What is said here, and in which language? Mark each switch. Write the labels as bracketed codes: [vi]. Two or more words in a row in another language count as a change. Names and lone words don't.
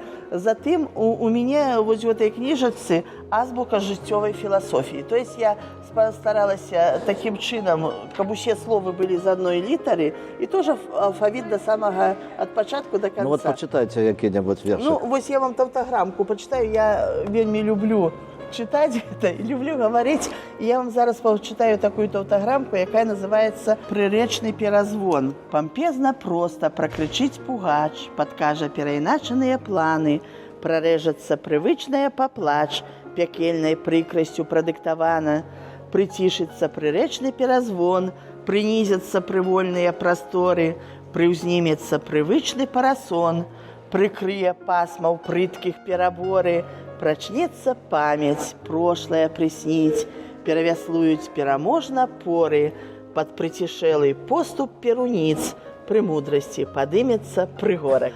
[be] Затым у мяне вось у этой кніжачцы азбука жыццёвай філасофіі. [ru] То есть [be] я старалася такім чынам, каб усе словы былі з адной літары, і тоже алфавіт да самага ад пачатку да канца. Ну вот пачытайце які-небудзь вершик. Ну вось я вам тавтаграмку пачытаю, я вельмі люблю [ru] читать это, люблю говорить. [be] Я вам зараз почитаю такую тавтаграмку, якая называется «Прыречны перазвон». Помпезно просто прокричить пугач, подкажа перайначаныя планы, прорэжацца прывычная поплач, пякельнай прыкрасцю прадыктавана, прыцішыцца прырэчны перазвон, прынізяцца прывольныя прасторы, прыўзнімецца прывычны парасон, прыкрые пасмаў прыткіх пераборы, прачнецца памяць, прошлое прысніць, перавяслуюць пераможна поры, пад прыцішэлы поступ перуніц, пры мудрасці падымецца прыгорак.